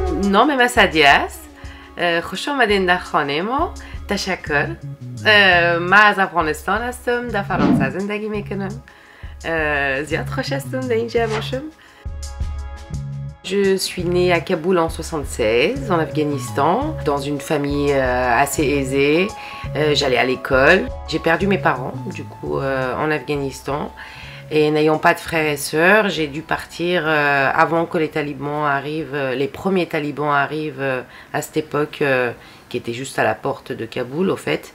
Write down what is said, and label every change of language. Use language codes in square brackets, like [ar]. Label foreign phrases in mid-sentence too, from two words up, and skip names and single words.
[fa] نام مسدياس خوش آمدین در خانه ما. تشکر. من از افغانستان هستم، در فرانسه زندگی میکنم. زیاد خوش هستم در اینجا باشم. [fr] Je suis née à Kaboul en 76, en Afghanistan, dans une famille assez aisée. J'allais à l'école. J'ai perdu mes parents, du coup, en Afghanistan. Et n'ayant pas de frères et sœurs, j'ai dû partir avant que les talibans arrivent, les premiers talibans arrivent à cette époque, qui était juste à la porte de Kaboul, au fait.